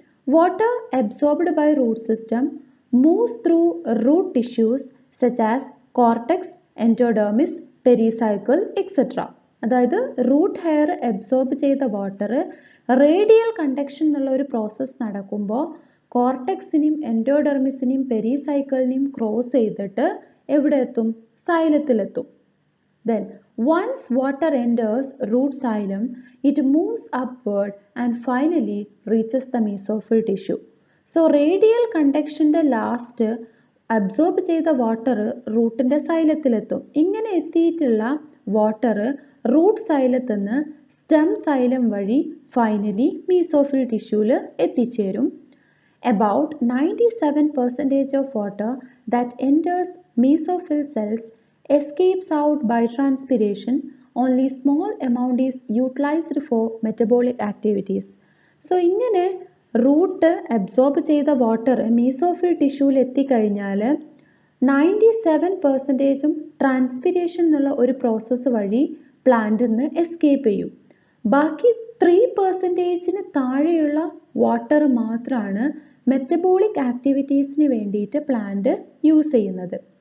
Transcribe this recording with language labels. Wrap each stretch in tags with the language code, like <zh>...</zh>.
<en>Water absorbed by root system moves through root tissues such as cortex, endodermis, pericycle etcetera.</en> <ml>അതായത് root hair absorb ചെയ്ത water radial conduction എന്നുള്ള ഒരു process നടക്കുമ്പോൾ കോർട്ടെക്സിനെയും എൻഡോഡെർമിസിനെയും പെരിസൈക്കിളിനെയും cross ചെയ്തിട്ട് എവിടെ എത്തും? സൈലത്തിലെത്തും.</ml> <en>Then once water enters root xylem, it moves upward and finally reaches the mesophyll tissue.</en> <ml>So radial conductionന്റെ last absorb ചെയ്ത water റൂട്ടിൻ്റെ സൈലത്തിലെത്തും. ഇങ്ങനെ എത്തിയിട്ടുള്ള വാട്ടർ റൂട്ട് സൈലത്തിൽ നിന്ന് സ്റ്റെം സൈലം വഴി ഫൈനലി മീസോഫിൽ ടിഷ്യൂവിൽ എത്തിച്ചേരും.</ml> <en>About 97% of water that enters mesophyll cells escapes out by transpiration. Only small amount is utilized for metabolic activities.</en> <ml>So ഇങ്ങനെ root absorb ചെയ്ത water mesophyll ടിഷ്യൂവിൽ എത്തിക്കഴിഞ്ഞാൽ 97%ഉം transpiration എന്നുള്ള ഒരു process വഴി പ്ലാന്റിൽ നിന്ന് എസ്കേപ്പ് ചെയ്യും. ബാക്കി 3%ന് താഴെയുള്ള വാട്ടർ മാത്രമാണ് മെറ്റബോളിക് ആക്ടിവിറ്റീസിന് വേണ്ടിയിട്ട് പ്ലാന്റ് യൂസ് ചെയ്യുന്നത്.</ml>